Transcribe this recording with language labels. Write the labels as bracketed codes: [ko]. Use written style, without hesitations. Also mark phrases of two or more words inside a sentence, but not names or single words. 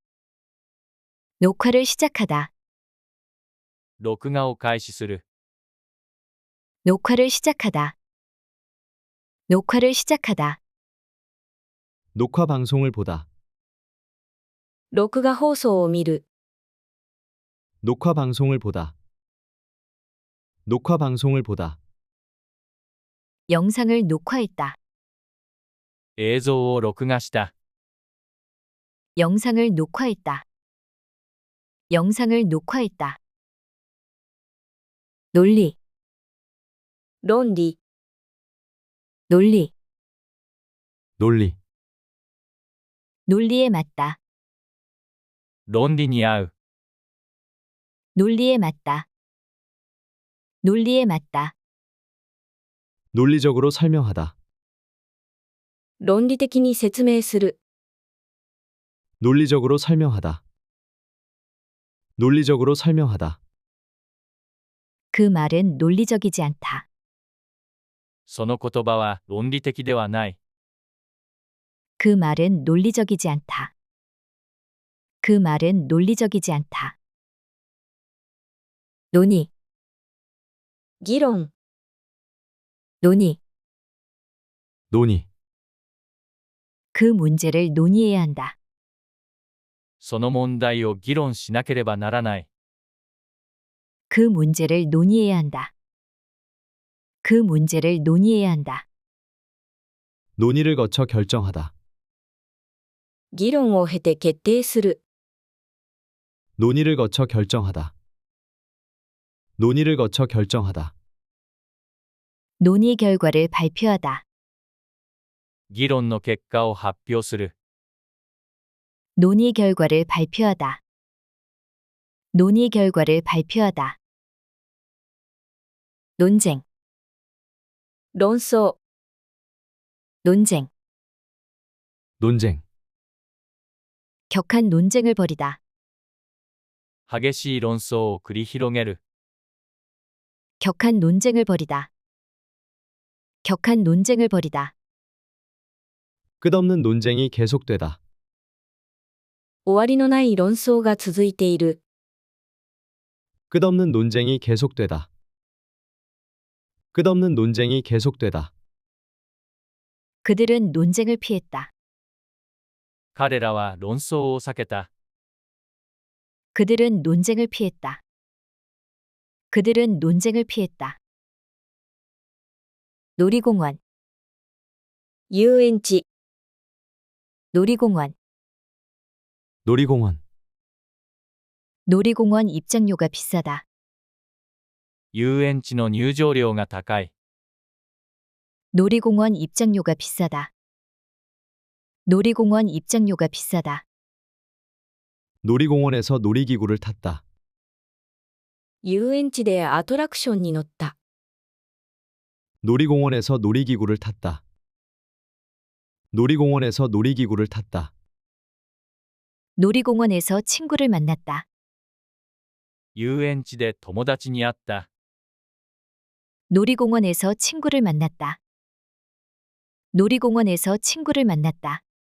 [ko] 녹화를 시작하다. [ja] 録画を開始する。 [ko] 녹화를 시작하다. 녹화를 시작하다. 녹화 방송을 보다. [ja] 録画放送を見る。 [ko] 녹화 방송을 보다. 녹화 방송을 보다. 영상을 녹화했다. [ja] 映像を録画した。 [ko] 영상을 녹화했다. 영상을 녹화했다. 논리, [ja] 論理、 [ko] 논리, 논리, 논리에 맞다. [ja] 論理に合う。 [ko] 논리에 맞다. 논리에 맞다. 논리적으로 설명하다. [ja] 論理的に説明する。 [ko] 논리적으로 설명하다. 논리적으로 설명하다. 그 말은 논리적이지 않다. [ja] その言葉は論理的ではない。 [ko] 그 말은 논리적이지 않다. 그 말은 논리적이지 않다. 논의, [ja] 議論、 [ko] 논의. 논의. 그 문제를 논의해야 한다. [ja] その問題を議論しなければならない。 [ko] 그 문제를 논의해야 한다. 그 문제를 논의해야 한다. 논의를 거쳐 결정하다. [ja] 議論を経て決定する。 [ko] 논의를 거쳐 결정하다. 논의를 거쳐 결정하다. 논의 결과를 발표하다. [ja] 議論の結果を発表する。 [ko] 논의 결과를 발표하다. 논의 결과를 발표하다. 논쟁, [ja] 論争、 [ko] 논쟁. 논쟁. 격한 논쟁을 벌이다. [ja] 激しい論争を繰り広げる。 [ko] 격한 논쟁을 벌이다. 격한 논쟁을 벌이다. 끝없는 논쟁이 계속되다. [ja] 終わりのない論争が続いている。 [ko] 끝없는 논쟁이 계속되다. 끝없는 논쟁이 계속되다. 그들은 논쟁을 피했다. [ja] 彼らは論争を避けた。 [ko] 그들은 논쟁을 피했다. 그들은 논쟁을 피했다. 놀이공원, [ja] 遊園地、 [ko] 놀이공원. 놀이공원. 놀이공원 입장료가 비싸다. [ja] 遊園地の入場料が高い。 [ko] 놀이공원 입장료가 비싸다. 놀이공원 입장료가 비싸다. 놀이공원에서 놀이기구를 탔다. [ja] 遊園地でアトラクションに乗った。 [ko] 놀이공원에서 놀이기구를 탔다. 놀이공원에서 놀이기구를 탔다. 놀이공원에서 친구를 만났다. [ja] 遊園地で友達に会った。 [ko] 놀이공원에서 친구를 만났다. 놀이공원에서 친구를 만났다.